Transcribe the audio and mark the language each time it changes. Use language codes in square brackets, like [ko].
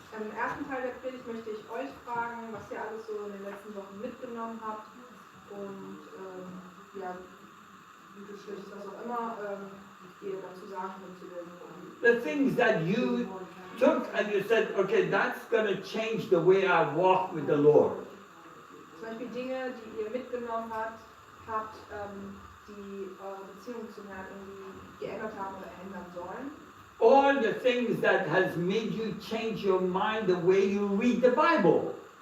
[de] Im ersten Teil der Predigt möchte ich euch fragen, was ihr alles so in den letzten Wochen mitgenommen habt und ja, wie geschlecht, was auch immer ihr dazu sagen könnt zu den [en] The things that you took and you said, okay, that's going to change the way I walk with the Lord. [de] Zum Beispiel Dinge, die ihr mitgenommen habt, die eure Beziehung zum Herrn irgendwie geändert haben oder ändern sollen. [en] All the things that has made you change your mind the way you read the Bible.